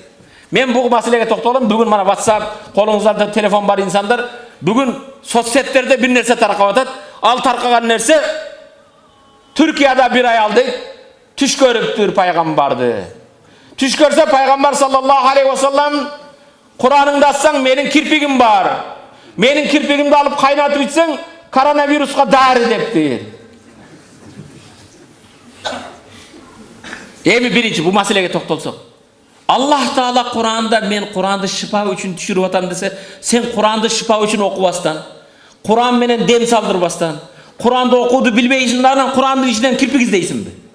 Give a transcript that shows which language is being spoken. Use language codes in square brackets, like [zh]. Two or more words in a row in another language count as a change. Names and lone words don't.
[ky] Мен бул маселеге токтолом. Бүгүн мана WhatsApp, колуңуздарда телефон бар инсандар, бүгүн соцсеттерде бир нерсе таркап атат. Ал таркаган нерсе Түркияда бир аял дейт, түш көрүптүр пайгамбарды. Түш көрсө пайгамбар [ar] صلى الله عليه وسلم, [ky] Кур'аныңды ачсаң менин кирпигим бар. Менин кирпигимди алып кайнатып ичсең коронавируска дары дептир. Эми биринчи бул маселеге токтолсок. Аллах Таала Кур'анда мен Кур'анды шифа үчүн түшүрүп атам десе, сен Кур'анды шифа үчүн окубастан, Кур'ан менен дем салдырбастан, Кур'анды окууду билбейсиң, анан Кур'андын ичинен кирпик издейсиңби?